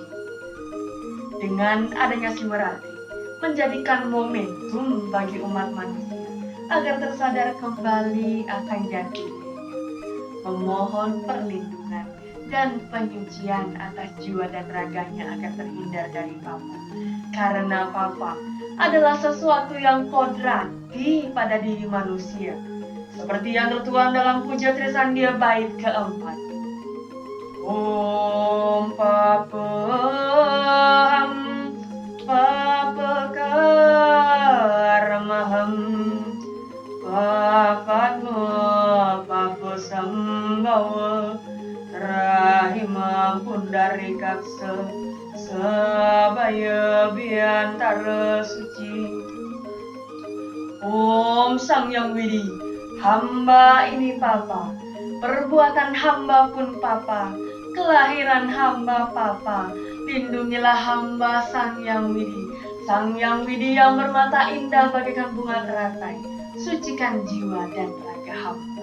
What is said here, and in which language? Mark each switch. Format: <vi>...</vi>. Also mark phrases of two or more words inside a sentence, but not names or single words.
<id>Dengan adanya Siwaratri, menjadikan momentum bagi umat manusia agar tersadar kembali akan jati dirinya, memohon perlindungan dan penyucian atas jiwa dan raganya agar terhindar dari papa. Karena papa adalah sesuatu yang kodrati pada diri manusia, seperti yang tertuang dalam Puja Trisandia bait keempat.</id> <sa>Om Papaham Papakarmaham Papatma Papasambhava Rahimam Pundarikaksa Sabaya Biantara Suci.</sa> <id>Om Sang Yang Widi, hamba ini Papa, perbuatan hamba pun Papa, kelahiran hamba Papa, lindungilah hamba Sang Yang Widi. Sang Yang Widi yang bermata indah bagaikan bunga teratai, sucikan jiwa dan raga hamba.</id>